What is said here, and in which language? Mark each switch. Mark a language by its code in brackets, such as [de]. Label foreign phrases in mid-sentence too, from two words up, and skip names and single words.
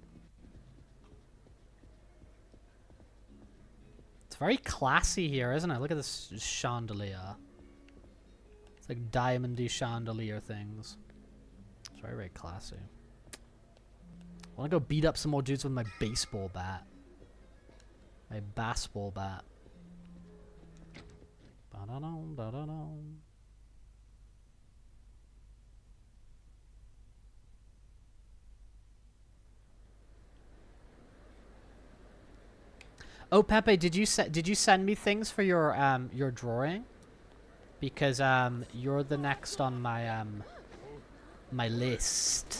[en] It's very classy here, isn't it? Look at this chandelier. It's like diamondy chandelier things. It's very, very classy. I want to go beat up some more dudes with my baseball bat. My baseball bat. Ba-da-dum, ba-da-dum. Oh, Pepe, did you send me things for your drawing? Because you're the next on my my list.